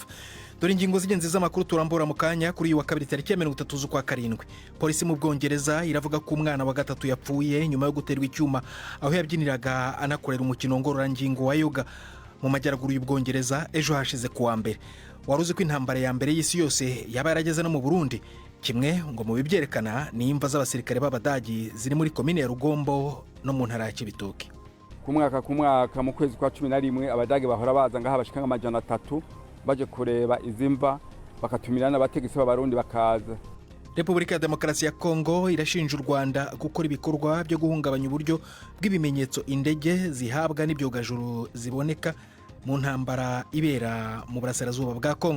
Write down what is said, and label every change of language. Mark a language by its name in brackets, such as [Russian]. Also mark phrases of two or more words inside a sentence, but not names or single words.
[Kinyarwanda] Dore ingingo z'ingenzi z'amakuru turambura mu kanya kuri wa kabiri tariki ya 30 z'ukwa karindwi. Polisi mu Bwongereza iravuga ko umwana wa gatatu yapfuye nyuma yo guterwa icyuma aho yabyiniraga anakorera umukino ngororangingo wa yoga mu majyaruguru y'Ubwongereza ejo hashize kuwa mbere. [Rundi] Waruzi ko intambara ya mbere y'isi yose yaba yarageze no mu Burundi. [Kinyarwanda] Kimwe ngo mu bibyerekana ni imva z'abasirikare b'Abadagi ziri muri komine ya Rugombo no mu ntara ya Cibitoke. [Rundi] Ku mwaka mu kwezi kwa 11 Abadagi bahora baza ngaha bashika amajana 3 baje kureba izimva, bakatumirana abategesi b'Abarundi bakaza. [Kinyarwanda] Repubulika ya Demokarasi ya Kongo irashinja u Rwanda gukora ibikorwa byo guhungabanya uburyo bw'ibimenyetso indege zihabwa n'ibyogajuru ziboneka mu ntambara ibera mu burasirazuba bwa Kongo.